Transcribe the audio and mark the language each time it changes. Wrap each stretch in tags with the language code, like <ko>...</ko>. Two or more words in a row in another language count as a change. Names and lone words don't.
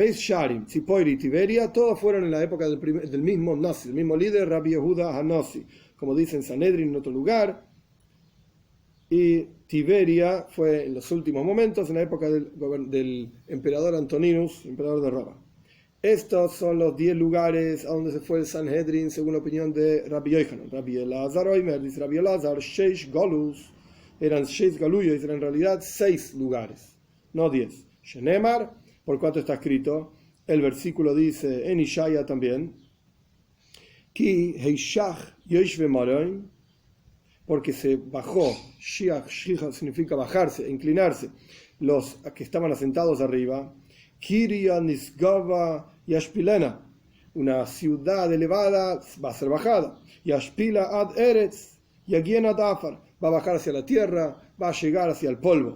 <es>Beis Sharim, Tzipoiri y Tiberia, todos fueron en la época del mismo Nasi, el mismo líder, Rabbi Yehuda HaNasi. Como dice en Sanedrin en otro lugar. Y Tiberia fue en los últimos momentos, en la época del emperador Antoninus, emperador de Roma. Estos son los 10 lugares a donde se fue el Sanhedrin, según la opinión de Rabbi Yochanan.</es> <he>רבי אלעזר אומר,</he> <es>dice Rabbi Elazar, 6 Golus, eran 6 galuyos, eran en realidad 6 lugares, no 10. Shenemar, por cuanto está escrito, el versículo dice en Ishaya también,</es> <he>כי השח יושבי מרום,</he> <es>porque se bajó, Shiach significa bajarse, inclinarse, los que estaban asentados arriba,</es> <he>קריה נשגבה ישפילנה,</he> <es>una ciudad elevada va a ser bajada,</es> <he>ישפילה עד ארץ יגיענה עד עפר,</he> <es>va a bajar hacia la tierra, va a llegar hacia el polvo.</es>